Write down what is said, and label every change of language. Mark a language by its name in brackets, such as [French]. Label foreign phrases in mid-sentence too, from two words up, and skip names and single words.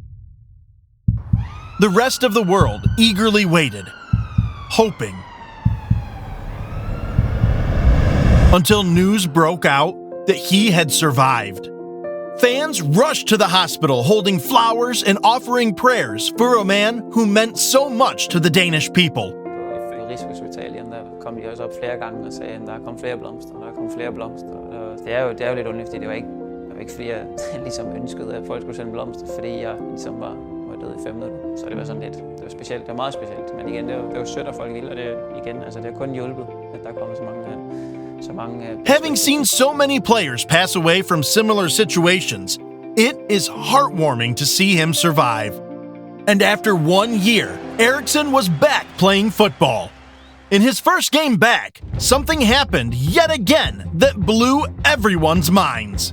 [English] The rest of the world eagerly waited, hoping. until news broke out that he had survived. Fans rushed to the hospital holding flowers and offering prayers for a man who meant so much to the Danish people. [Danish] I Rigshospitalet, der kom de også op flere gange og sagde, at der kom flere blomster, der kom flere blomster. Og det er jo lidt underligt, fordi det var ikke fordi jeg ligesom ønskede, at folk skulle sende blomster, fordi jeg ligesom var død i 5 minutter. Så det var sådan lidt, det var specielt, det var meget specielt. Men igen, det var sødt, at folk ville, og det har kun hjulpet, at der kom så mange. [English] Having seen so many players pass away from similar situations, it is heartwarming to see him survive. And after 1 year, Eriksson was back playing football. In his first game back, something happened yet again that blew everyone's minds.